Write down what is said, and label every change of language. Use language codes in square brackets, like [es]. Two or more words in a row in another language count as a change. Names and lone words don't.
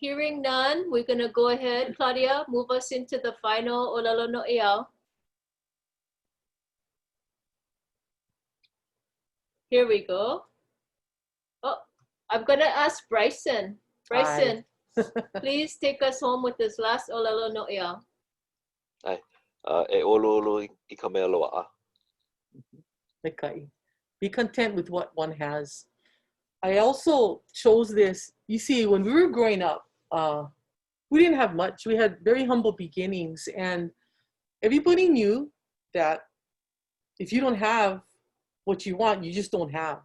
[en] Hearing none, we're gonna go ahead, Claudia, move us into the final [haw] Olelo no Iao. [en] Here we go. Oh, I'm gonna ask Bryson. Bryson, please take us home with this last [haw] Olelo no Iao. Ai, e olu I ka mea loa'a. [en] Be content with what one has. I also chose this. You see, when we were growing up, we didn't have much. We had very humble beginnings, and everybody knew that if you don't have what you want, you just don't have.